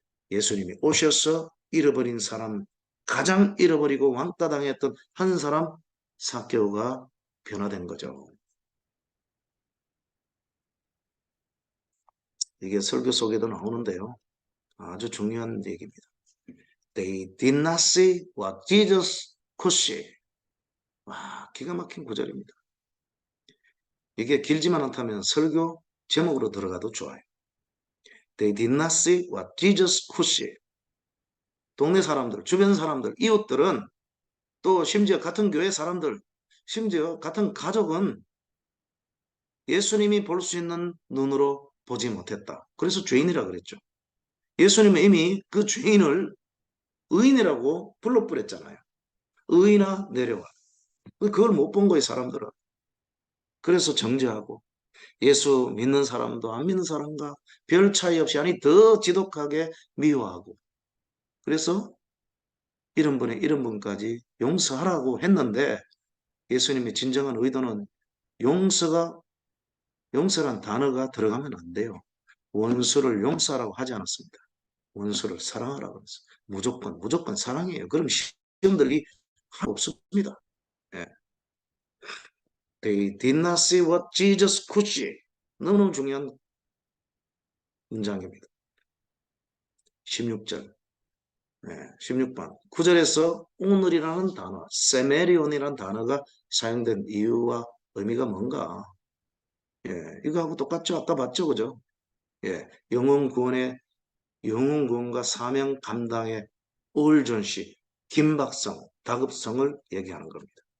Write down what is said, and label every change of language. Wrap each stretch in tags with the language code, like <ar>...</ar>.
<ko>예수님이 오셔서 잃어버린 사람, 가장 잃어버리고 왕따 당했던 한 사람 삭개오가 변화된 거죠. 이게 설교 속에도 나오는데요. 아주 중요한 얘기입니다.</ko> <en>They did not see what Jesus could see.</en> <ko>와, 기가 막힌 구절입니다. 이게 길지만 않다면 설교 제목으로 들어가도 좋아요.</ko> <en>They did not see what Jesus could see.</en> <ko>동네 사람들, 주변 사람들, 이웃들은 또 심지어 같은 교회 사람들, 심지어 같은 가족은 예수님이 볼 수 있는 눈으로 보지 못했다. 그래서 죄인이라 그랬죠. 예수님은 이미 그 죄인을 의인이라고 불러버렸잖아요. 의인아 내려와. 그걸 못 본 거예요, 사람들은. 그래서 정죄하고 예수 믿는 사람도 안 믿는 사람과 별 차이 없이 아니 더 지독하게 미워하고 그래서 이런 분의 이런 분까지 용서하라고 했는데 예수님의 진정한 의도는 용서란 단어가 들어가면 안 돼요. 원수를 용서하라고 하지 않았습니다. 원수를 사랑하라고 했어요. 무조건 사랑이에요. 그럼 시험들이 없습니다. 예.</ko> <en>They did not see what Jesus could see.</en> <ko>너무너무 중요한 문장입니다. 16절. 16번. 9절에서 오늘이라는 단어, 세메리온이라는 단어가 사용된 이유와 의미가 뭔가? 예, 이거하고 똑같죠? 아까 봤죠? 그죠? 예, 영혼 구원과 사명 감당의 올전시, 긴박성, 다급성을 얘기하는 겁니다.</ko>